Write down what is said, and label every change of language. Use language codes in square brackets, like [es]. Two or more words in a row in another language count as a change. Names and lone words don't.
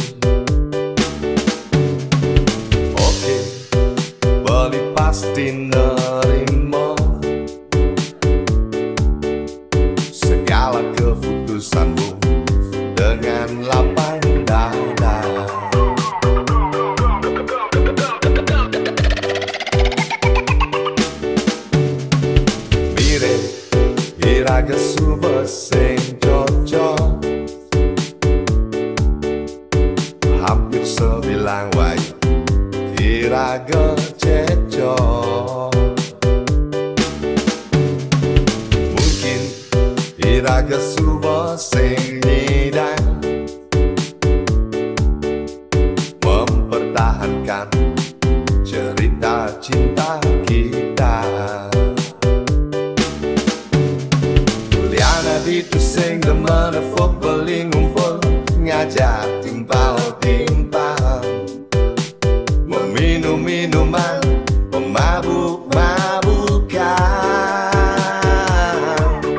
[id] Oke, beli pasti nerima segala keputusanmu dengan lapang dada. [ban] Mire, iraga suba sing cocok, hampir sebilang wayu iraga cecok. Mungkin iraga suba sing nyidang, [id] mempertahankan cerita cinta kita. [ban] Liana ditu sing demen fok beling ngumpul, ngajak timpal-timpal, [id] meminum minuman, memabuk-mabukan.